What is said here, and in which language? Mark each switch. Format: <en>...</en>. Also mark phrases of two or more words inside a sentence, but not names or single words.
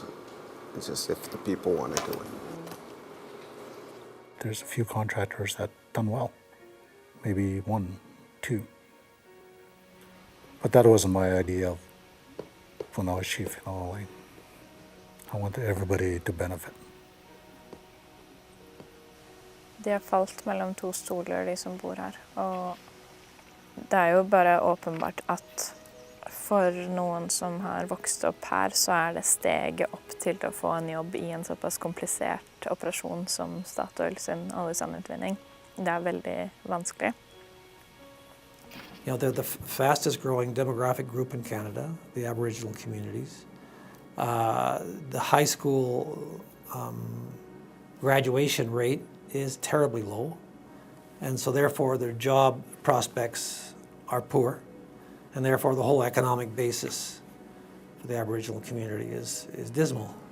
<en>It's just if the people want to do it. There's a few contractors that done well, maybe 1, 2. But that wasn't my idea of when I was chief. I wanted everybody to benefit.</en> <no>De har falt mellom to stoler, de som bor her. Og det er jo bare åpenbart at for noen som har vokst opp her, så er det steget opp til å få en jobb i en såpass komplisert operasjon som Statoil sin oljesandutvinning. Det er veldig vanskelig.</no> <en>They're the fastest growing demographic group in Canada, the Aboriginal communities. The high school graduation rate is terribly low, and so therefore their job prospects are poor, and therefore the whole economic basis for the Aboriginal community is dismal.</en>